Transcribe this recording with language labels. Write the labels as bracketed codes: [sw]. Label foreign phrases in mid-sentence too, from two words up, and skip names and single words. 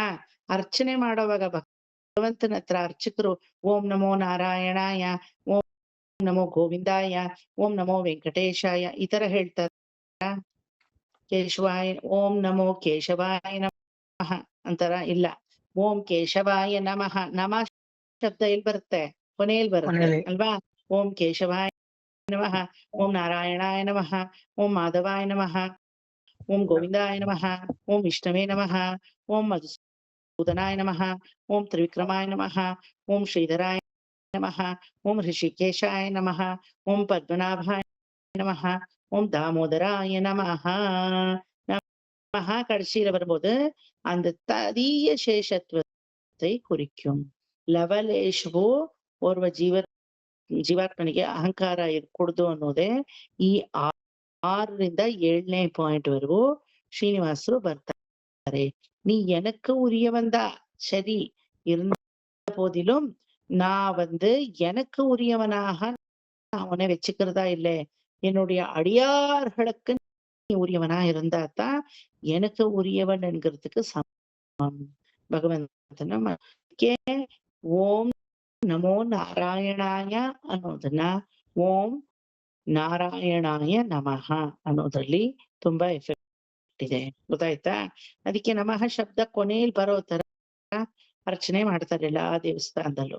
[kn] ಅರ್ಚನೆ ಮಾಡೋವಾಗ ಭಗವಂತನ ಹತ್ರ ಅರ್ಚಕರು [sa] ಓಂ ನಮೋ ನಾರಾಯಣಾಯ, ಓಂ ನಮೋ ಗೋವಿಂದಾಯ, ಓಂ ನಮೋ ವೆಂಕಟೇಶಾಯ [kn] ಈ ತರ ಹೇಳ್ತಾರ? [sa] ಕೇಶವಾಯ ಓಂ ನಮೋ ಕೇಶವಾಯ ನಮಃ ಅಂತಾರ? [kn] ಇಲ್ಲ, [sa] ಓಂ ಕೇಶವಾಯ ನಮಃ. [kn] ನಮಃ ಶಬ್ದ ಎಲ್ಲಿ ಬರುತ್ತೆ? ಕೊನೆಯಲ್ಲಿ ಬರುತ್ತೆ ಅಲ್ವಾ? [sa] ಓಂ ಕೇಶವಾಯ ನಮಃ, ಓಂ ನಾರಾಯಣಾಯ ನಮಃ, ಓಂ ಮಾಧವಾಯ ನಮಃ, ಓಂ ಗೋವಿಂದಾಯ ನಮಃ, ಓಂ ವಿಷ್ಣವೇ ನಮಃ, ಓಂ ಮಧುಸೂದನಾಯ ನಮಃ, ಓಂ ತ್ರಿವಿಕ್ರಮಾಯ ನಮಃ, ಓಂ ಶ್ರೀಧರಾಯ ನಮಃ, ಓಂ ಋಷಿಕೇಶಾಯ ನಮಃ, ಓಂ ಪದ್ಮನಾಭಾಯ ನಮಃ, ಓಂ தாமோதராய நமஹ. [ta] நமஹ கடைசியில வரும்போது அந்த ததீய சேஷத்துவத்தை குறிக்கும். [kn] ಲವಲೇಶವು ಓರ್ವ ಜೀವಾತ್ಮನಿಗೆ ಅಹಂಕಾರ ಇರ್ಕೂಡ್ದು ಅನ್ನೋದೇ ಈ 6ರಿಂದ 7ನೇ ಪಾಯಿಂಟ್ ವರೆಗೂ ಶ್ರೀನಿವಾಸರು ಬರ್ತಾರೆ. [ta] நீ எனக்கு உரியவன்தா, சரி, இருந்த போதிலும் நான் எனக்கு உரியவனாக நான் உன்னை வச்சுக்கிறதா இல்லை, என்னுடைய அடியார்களுக்கு நீ உரியவனா இருந்தாதான் எனக்கு உரியவன் என்கிறதுக்கு சமம். [kn] ಭಗವಂತನ [sa] ಓಂ ನಮೋ ನಾರಾಯಣಾಯ [kn] ಅನ್ನೋದನ್ನ [sa] ಓಂ ನಾರಾಯಣಾಯ ನಮಃ [kn] ಅನ್ನೋದ್ರಲ್ಲಿ ತುಂಬಾ ಎಫೆಕ್ಟ್ ಇದೆ, ಗೊತ್ತಾಯ್ತಾ? ಅದಕ್ಕೆ ನಮಃ ಶಬ್ದ ಕೊನೆಯಲ್ಲಿ ಬರೋ ತರ ಅರ್ಚನೆ ಮಾಡ್ತಾರೆ ಎಲ್ಲಾ ದೇವಸ್ಥಾನದಲ್ಲೂ.